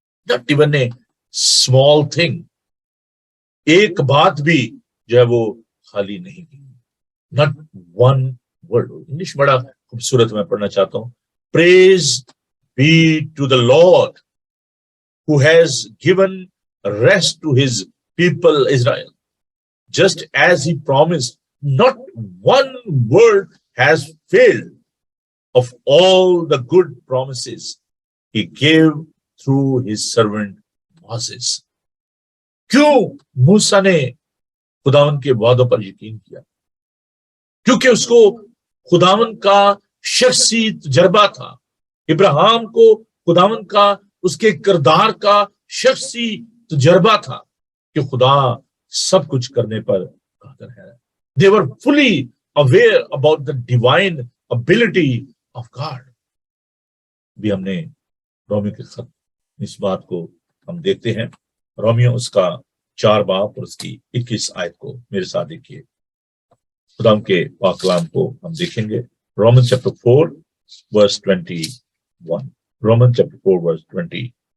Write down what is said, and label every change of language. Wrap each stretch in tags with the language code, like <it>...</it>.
<en>not even a small thing,</en> <hi>एक बात भी जो है वो खाली नहीं गई.</hi> <en>Not one word.</en> <hi>इंग्लिश बड़ा खूबसूरत मैं पढ़ना चाहता हूं.</hi> <en>Praise be to the Lord who has given rest to his people Israel, just as he promised. Not one word has failed of all the good promises he gave through his servant Moses.</en> <hi>क्यों मूसा ने खुदावन के वादों पर यकीन किया? क्योंकि उसको खुदावन का शख्सी तजर्बा था. इब्राहिम को खुदावन का उसके किरदार का शख्सी तजर्बा था कि खुदा सब कुछ करने पर कादिर है.</hi> <en>They were fully aware about the divine ability of God.</en> <hi>भी हमने रोमियो के खत इस बात को हम देखते हैं. रोमियो उसका 4 बाब और उसकी 21 आयत को मेरे साथ देखिए. खुदा के पाक कलाम को हम देखेंगे.</hi> <en>Roman chapter 4 verse 21. Roman chapter 4 verse 21.</en>